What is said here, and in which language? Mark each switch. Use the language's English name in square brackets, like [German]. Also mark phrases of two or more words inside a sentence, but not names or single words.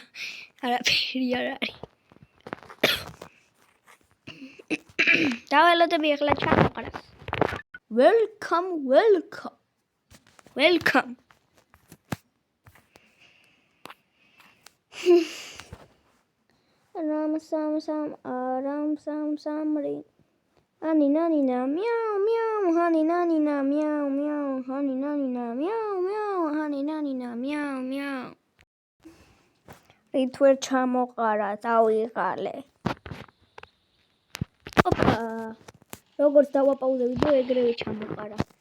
[Georgian] არაფერი არ არის. დაველოდები ახლა ჩამოყრას. Welcome. Ram sam aram sam ri. Ani nani na meow honey nani na meow honey nani na meow honey nani na meow. რით ვერ ჩამოყარა, დავიღალე. ოპა. როგორც დავაპაუზე ვიდეო, ეგრევე ჩამოყარა.